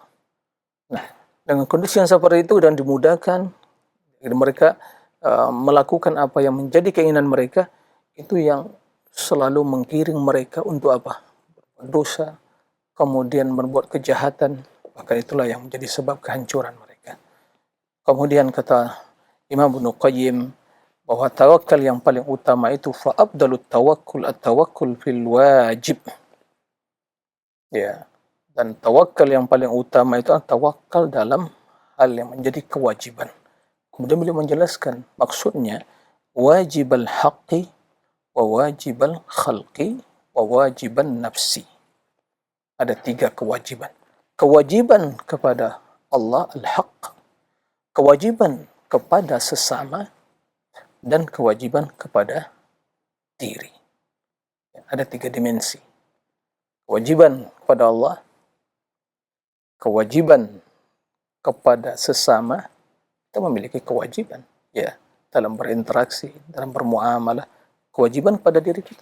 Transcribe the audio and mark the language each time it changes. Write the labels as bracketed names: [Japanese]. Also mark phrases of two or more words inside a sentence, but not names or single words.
[Indonesian] Nah, dengan kondisi yang seperti itu dan dimudahkan, mereka melakukan apa yang menjadi keinginan mereka, itu yang selalu menggiring mereka untuk apa? Dosa, kemudian berbuat kejahatan, maka itulah yang menjadi sebab kehancuran mereka. Kemudian kata Imam Ibnu Qayyim bahwa tawakal yang paling utama itu [Arabic] فأفضل التوكل التوكل في الواجب. [Indonesian] Ya. Dan tawakal yang paling utama itu adalah tawakal dalam hal yang menjadi kewajiban. Kemudian beliau menjelaskan maksudnya [Arabic] واجب الحق وواجب الخلق وواجب النفس. [Indonesian] Ada 3 kewajiban. Kewajiban kepada Allah al-haq, kewajiban kepada sesama, dan kewajiban kepada diri. Ada 3 dimensi. Kewajiban kepada Allah, kewajiban kepada sesama, kita memiliki kewajiban ya dalam berinteraksi, dalam bermuamalah, kewajiban kepada diri kita.